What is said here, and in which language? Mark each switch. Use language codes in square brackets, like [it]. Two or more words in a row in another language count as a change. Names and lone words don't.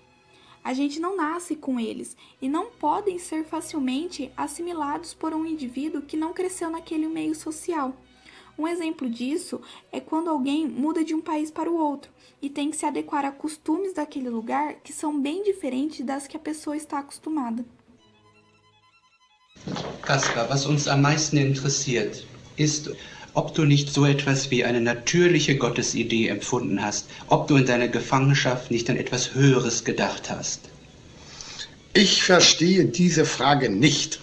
[pt] A gente não nasce com eles e não podem ser facilmente assimilados por um indivíduo que não cresceu naquele meio social. Um exemplo disso é quando alguém muda de um país para o outro e tem que se adequar a costumes daquele lugar que são bem diferentes das que a pessoa está acostumada. [de] Kaspar, was uns am meisten interessiert, ist, ob du nicht so etwas wie eine natürliche Gottesidee empfunden hast, ob du in deiner Gefangenschaft nicht an etwas Höheres gedacht hast. Ich verstehe diese Frage nicht.